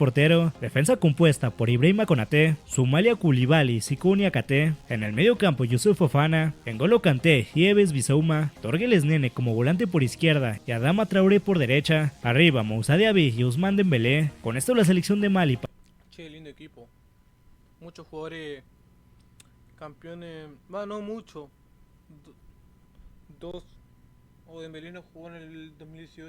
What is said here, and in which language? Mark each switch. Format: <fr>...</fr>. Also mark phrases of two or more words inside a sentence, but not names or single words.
<es>portero, defensa compuesta por Ibrahima Konaté, Soumaïla Coulibaly y Sekou Niakhaté, en el medio campo Youssouf Fofana, N'Golo Kanté y Yves Bissouma, Torgeles Nene como volante por izquierda y Adama Traoré por derecha, arriba Moussa Diaby y Ousmane Dembélé. Con esto la selección de Mali. Che, lindo equipo. Muchos jugadores campeones, no mucho. Dos. O Dembélé no jugó en el 2018.</es>